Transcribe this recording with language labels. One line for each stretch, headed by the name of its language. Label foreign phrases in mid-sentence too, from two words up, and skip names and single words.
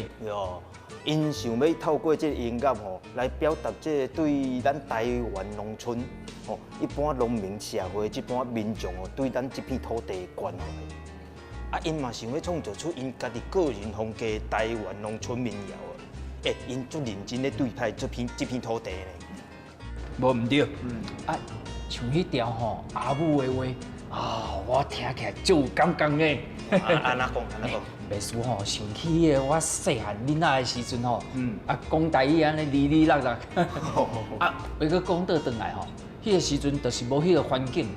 Min Nan Chinese: 哟，因想要透过这个音乐吼，来表达这个对咱台湾农村吼，一般农民社会这般民众哦，对咱这片土地的关怀。啊，因嘛想要创造出因家己个人风格的台湾农村民谣啊！因足认真咧对待这片土地呢。无唔对，啊，像迄条吼阿母的话，啊，我听起来就有感觉呢。安那讲？袂输吼，想起迄个我细汉囡仔的时阵吼，啊，讲台语安尼哩哩啦啦，啊，要搁讲倒转来吼，迄个时阵就是无迄个环境嘛。